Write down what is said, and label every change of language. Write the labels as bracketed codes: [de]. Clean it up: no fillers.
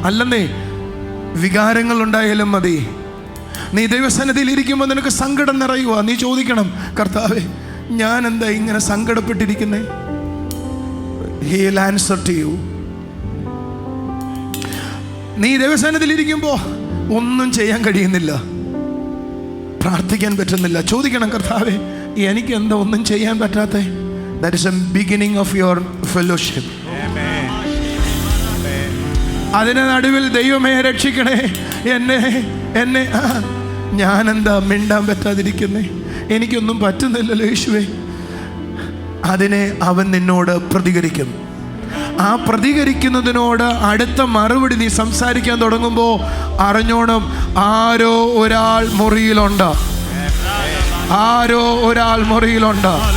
[ml] അല്ലെന്നേ, വികാരങ്ങൾ ഉണ്ടായാലും മതി. നീ ദൈവസന്നിധിയിൽ ഇരിക്കുമ്പോൾ നിനക്ക് സങ്കടം നിറയുക, നീ ചോദിക്കണം, കർത്താവേ, ഞാൻ എന്താ ഇങ്ങനെ സങ്കടപ്പെട്ടിരിക്കുന്നേ? [en] He will answer to you. [ml] നീ ദൈവസന്നിധിയിൽ ഇരിക്കുമ്പോൾ ഒന്നും ചെയ്യാൻ കഴിയുന്നില്ല, പ്രാർത്ഥിക്കാൻ പറ്റുന്നില്ല. ചോദിക്കണം, കർത്താവേ, എനിക്ക് എന്താ ഒന്നും ചെയ്യാൻ പറ്റാത്തേ? [en] That is the beginning of your fellowship. [ml] അതിന് നടുവിൽ ദൈവമേ രക്ഷിക്കണേ, എന്നെ ഞാനെന്താ മിണ്ടാൻ പറ്റാതിരിക്കുന്നേ? എനിക്കൊന്നും പറ്റുന്നില്ലല്ലോ യേശുവേ. അതിനെ അവൻ നിന്നോട് പ്രതികരിക്കും. ആ പ്രതികരിക്കുന്നതിനോട് അടുത്ത മറുപടി നീ സംസാരിക്കാൻ തുടങ്ങുമ്പോൾ അറിഞ്ഞോണം, ആരോ ഒരാൾ മുറിയിലുണ്ട്, ആരോ ഒരാൾ മുറിയിലുണ്ട്.